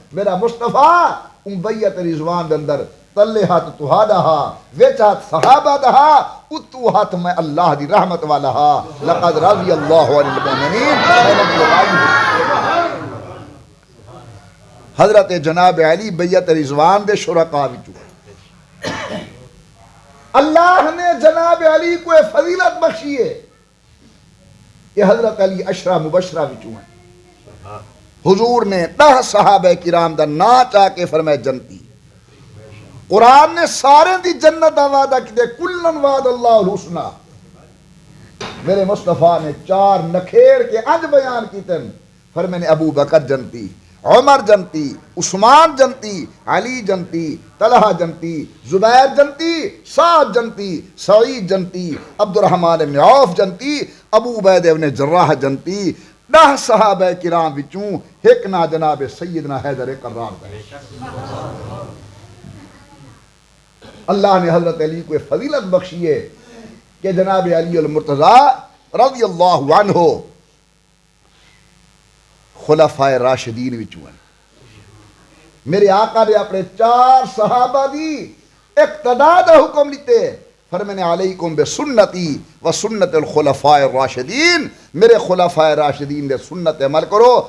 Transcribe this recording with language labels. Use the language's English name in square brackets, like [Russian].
[Punjabi] میرا مصطفیٰ ان بیعت رضوان دے اندر تلے ہاتھ تہاڈا ہا وچ ہاتھ صحابہ دا ہا اتو ہاتھ میں اللہ دی رحمت والا ہا. [Arabic] لقد رضی اللہ عن المؤمنین. [Punjabi] حضرت جناب علی بیعت رضوان دے شرکاء وچوں. اللہ نے جناب علی کو فضیلت بخشی ہے کہ حضرت علی عشرہ مبشرہ وچوں ہیں. حضور نے 10 صحابہ کرام دا نا چاہ کے فرمائے جنتی. قرآن نے سارے دی جنت دا وعدہ کی دے [Arabic] کلن وعد اللہ الحسنہ. [Punjabi] میرے مصطفیٰ نے 4 نکھیر کے انج بیان کی تن. فرمانے ابو بکر جنتی، عمر جنتی، عثمان جنتی، علی جنتی، طلحہ جنتی، زبیر جنتی، سعد جنتی، سعید جنتی، عبد الرحمن بن عوف جنتی، ابو عبیدہ بن جراح جنتی. 10 صحابہ کرام وچوں ایک نا جناب سیدنا حیدر کرار دے. اللہ نے حضرت علی کو فضیلت بخشی ہے کہ جناب علی المرتضیٰ رضی اللہ عنہ خلفائے راشدین وچوں ہیں. میرے آقا نے اپنے 4 صحابہ دی اقتداء دا حکم لیتے. [Arabic] فرمانے علیکم بسنتی و سنت الخلفاء الراشدین. [Punjabi] میرے خلفاء راشدین دے سنت عمل کرو.